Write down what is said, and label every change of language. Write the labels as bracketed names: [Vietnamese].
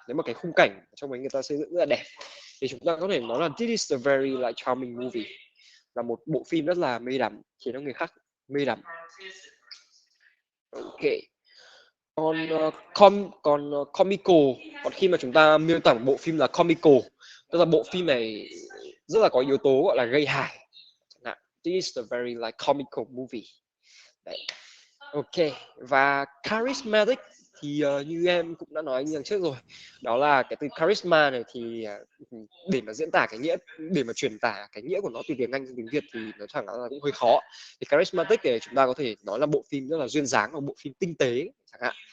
[Vietnamese] Nếu mà cái khung cảnh trong đấy người ta xây dựng rất là đẹp thì chúng ta có thể nói là [English] this is a very like charming movie, [Vietnamese] là một bộ phim rất là mê đắm, khiến cho người khác mê đắm. Ok. Còn comical, còn khi mà chúng ta miêu tả một bộ phim là comical, tức là bộ phim này rất là có yếu tố gọi là gây hài. [English] This is a very like comical movie. Đấy. [Vietnamese] Ok, và charismatic thì như em cũng đã nói như lần trước rồi, đó là cái từ charisma này thì để mà diễn tả cái nghĩa, để mà truyền tả cái nghĩa của nó từ tiếng Anh sang tiếng Việt thì nó chẳng là cũng hơi khó. Thì charismatic thì chúng ta có thể nói là bộ phim rất là duyên dáng, và bộ phim tinh tế chẳng hạn.